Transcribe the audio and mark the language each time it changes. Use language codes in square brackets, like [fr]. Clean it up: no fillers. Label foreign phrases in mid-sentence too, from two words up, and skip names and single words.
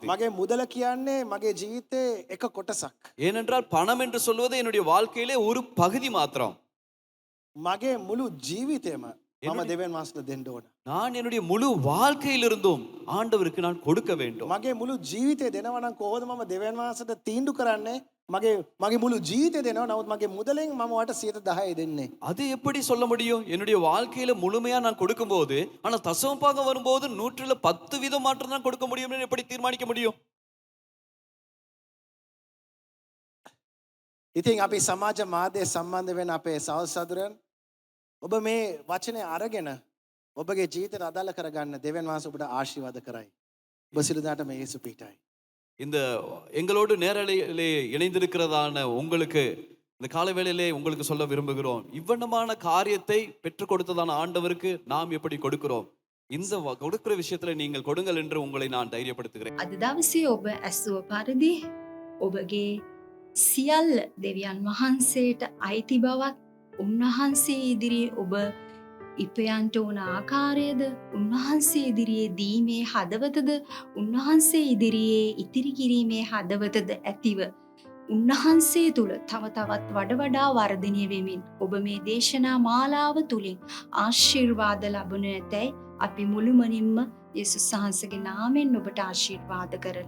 [si] මගේ මුදල කියන්නේ මගේ ජීවිතේ එක කොටසක්. [ta] ஏனென்றால் பணம் என்று சொல்வது என்னுடைய வாழ்க்கையிலே ஒரு பகுதி மாத்திரம். [si] මගේ මුළු ජීවිතේම මම දෙවියන් වහන්සේට දෙන්න ඕන. [ta] நான் என்னுடைய முழு வாழ்க்கையிலிருந்தும் ஆண்டவருக்கு நான் கொடுக்க வேண்டும். [si] මගේ මුළු ජීවිතේ දෙනවා නම් කොහොමද මම දෙවියන් වහන්සේට තීන්දුව කරන්නේ? මගේ මුළු ජීවිතේ දෙනවා. නමුත් මගේ මුදලෙන් මම ඔයාට 10 දෙන්නේ. [ta] அது எப்படி சொல்ல முடியும்? என்னுடைய வாழ்க்கையில முழுமையா நான் கொடுக்கும்போது, ஆனா தசமபாகம் வரும்போது 100% மாற்றம் தான் கொடுக்க முடியும்னு எப்படி தீர்மானிக்க முடியும்? [si] ඉතින් අපි සමාජ මාධ්‍ය සම්බන්ධ වෙන අපේ සහෝදරයන් ඔබ මේ වචනේ අරගෙන ඔබගේ ජීවිතයට අදාළ කරගන්න දෙවියන් වහන්සේ ඔබට ආශිර්වාද කරයි. ඔබ සියලු දෙනාට මේ යේසු පිටයි. [ta] இந்த எங்களோடு நேரலையிலே இணைந்திருக்கிறதான உங்களுக்கு இந்த காலை வேளையிலே உங்களுக்கு சொல்ல விரும்புகிறோம். இவ்வண்ணமான காரியத்தை பெற்றுக் கொடுத்ததான ஆண்டவருக்கு நாம் எப்படி கொடுக்கிறோம்? இந்த கொடுக்கிற விஷயத்துல நீங்கள் கொடுங்கள் என்று உங்களை நான் தைரியப்படுத்துகிறேன். [si] අද දවසේ ඔබ ඇසුව පරිදි ඔබගේ සියල්ල දෙවියන් වහන්සේට අයිති බවත් උන්වහන්සේ ඉදිරියේ ඔබ ඉපයන්ට ඕන ආකාරයද උන්වහන්සේ ඉදිරියේ දීමේ හදවතද උන්වහන්සේ ඉදිරියේ ඉතිරි කිරීමේ හදවතද ඇතිව උන්වහන්සේ තුල තව තවත් වඩා වර්ධනය වෙමින් ඔබ මේ දේශනා මාලාව තුලින් ආශිර්වාද ලබනු ඇතැයි අපි මුළුමනින්ම යේසුස් වහන්සේගේ නාමයෙන් ඔබට ආශිර්වාද කරමු.